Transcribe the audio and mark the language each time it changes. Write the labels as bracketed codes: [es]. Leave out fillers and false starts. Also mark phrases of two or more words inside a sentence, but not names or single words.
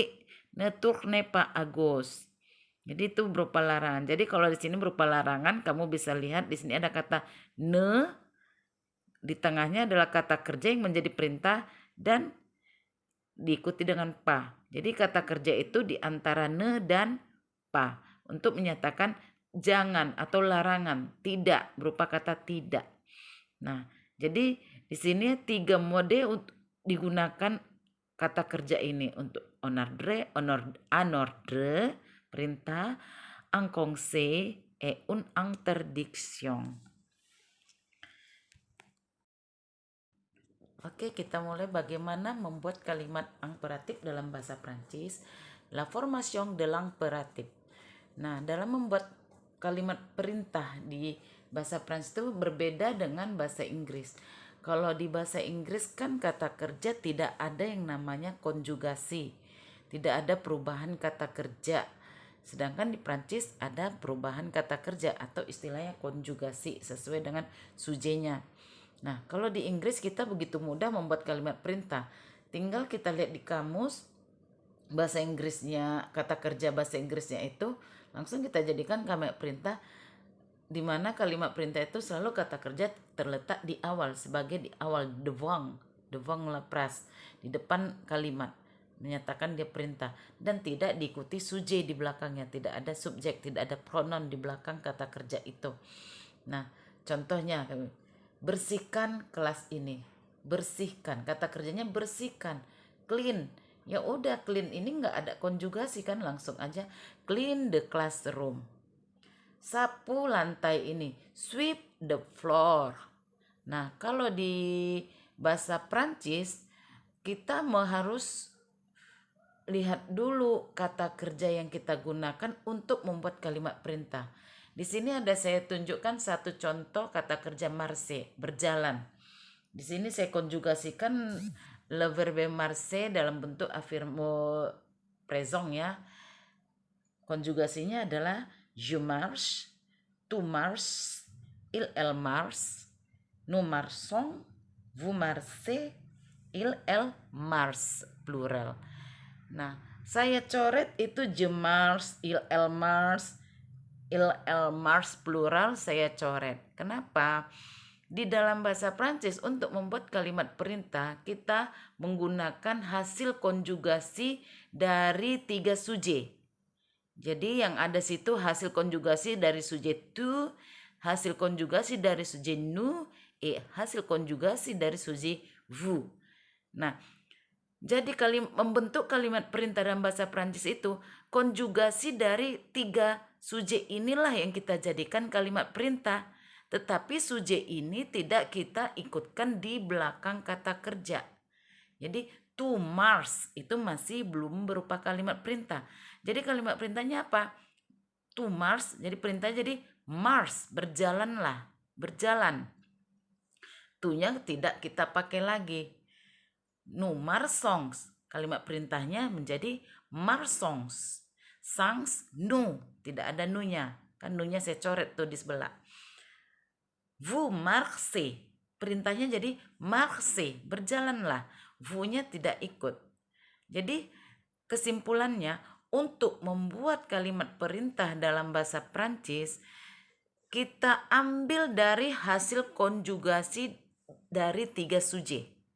[fr] Ne tournez pas à gauche. [id] Jadi itu berupa larangan. Jadi kalau di sini berupa larangan, kamu bisa lihat di sini ada kata ne, di tengahnya adalah kata kerja yang menjadi perintah dan diikuti dengan pa. Jadi kata kerja itu di antara ne dan pa untuk menyatakan jangan atau larangan, tidak berupa kata tidak. Nah, jadi di sini 3 mode digunakan kata kerja ini untuk [fr] on ordre, un ordre, [id] perintah, [fr] un conseil, et une interdiction. [id] Oke, kita mulai bagaimana membuat kalimat imperatif dalam bahasa Prancis. [fr] La formation de l'impératif. [id] Nah, dalam membuat kalimat perintah di bahasa Prancis itu berbeda dengan bahasa Inggris. Kalau di bahasa Inggris kan kata kerja tidak ada yang namanya konjugasi. Tidak ada perubahan kata kerja. Sedangkan di Prancis ada perubahan kata kerja atau istilahnya konjugasi sesuai dengan sujenya. Nah, kalau di Inggris kita begitu mudah membuat kalimat perintah. Tinggal kita lihat di kamus bahasa Inggrisnya, kata kerja bahasa Inggrisnya itu langsung kita jadikan kalimat perintah, di mana kalimat perintah itu selalu kata kerja terletak di awal, sebagai di awal, [fr] devant la phrase, [id] di depan kalimat, menyatakan dia perintah, dan tidak diikuti sujet di belakangnya, tidak ada subjek, tidak ada pronoun di belakang kata kerja itu. Nah, contohnya bersihkan kelas ini, bersihkan, kata kerjanya bersihkan, clean. Ya udah, clean ini nggak ada konjugasi kan, langsung aja [en] clean the classroom. [id] Sapu lantai ini, [en] sweep the floor. [id] Nah, kalau di bahasa Prancis kita harus lihat dulu kata kerja yang kita gunakan untuk membuat kalimat perintah. Di sini ada saya tunjukkan satu contoh kata kerja marcher, berjalan. Di sini saya konjugasikan [fr] le verbe marcher [id] dalam bentuk [fr] affirme présent [id] ya. Konjugasinya adalah [fr] je marche, tu marches, elle marche, nous marchons, vous marchez, elle marche, [id] plural. Nah, saya coret itu [fr] je marche, elle marche, elle marche plural [id] saya coret. Kenapa? Di dalam bahasa Prancis untuk membuat kalimat perintah kita menggunakan hasil konjugasi dari 3 sujet. Jadi yang ada situ hasil konjugasi dari sujet tu, hasil konjugasi dari sujet nous, hasil konjugasi dari sujet vous. Nah, jadi membentuk kalimat perintah dalam bahasa Prancis itu konjugasi dari 3 sujet inilah yang kita jadikan kalimat perintah. Tetapi sujet ini tidak kita ikutkan di belakang kata kerja. [fr] Jadi to march itu masih belum berupa kalimat perintah. [id] Jadi kalimat perintahnya apa? [fr] To march, [id] jadi perintah jadi march, berjalanlah, berjalan. To-nya tidak kita pakai lagi. [fr] Nous marchons, [id] kalimat perintahnya menjadi marchons. [fr] Sans nous, [id] tidak ada nu-nya. Kan nu-nya saya coret tuh di sebelah. [fr] Vous marchez, [id] perintahnya jadi marchez, berjalanlah. Vous-nya tidak ikut. Jadi kesimpulannya, untuk membuat kalimat perintah dalam bahasa Prancis, kita ambil dari hasil konjugasi dari 3 sujet.